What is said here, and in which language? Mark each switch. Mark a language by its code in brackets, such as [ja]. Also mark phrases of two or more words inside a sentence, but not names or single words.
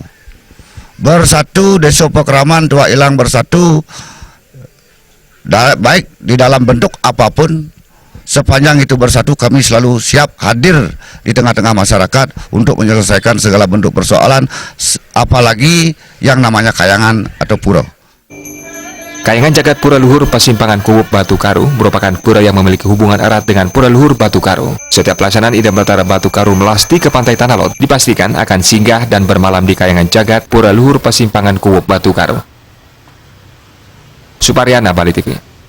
[id] Bersatu, Deso Pekeraman Tua Ilang bersatu, baik di dalam bentuk apapun. Sepanjang itu bersatu, kami selalu siap hadir di tengah-tengah masyarakat untuk menyelesaikan segala bentuk persoalan, apalagi yang namanya kayangan atau pura. Kayangan Jagat Pura Luhur Pasimpangan Kuwuk Batu Karu merupakan pura yang memiliki hubungan erat dengan Pura Luhur Batu Karu. Setiap pelaksanaan Idam Batara Batu Karu melasti ke pantai Tanah Lot dipastikan akan singgah dan bermalam di Kayangan Jagat Pura Luhur Pasimpangan Kuwuk Batu Karu. Suparyana, Bali TV.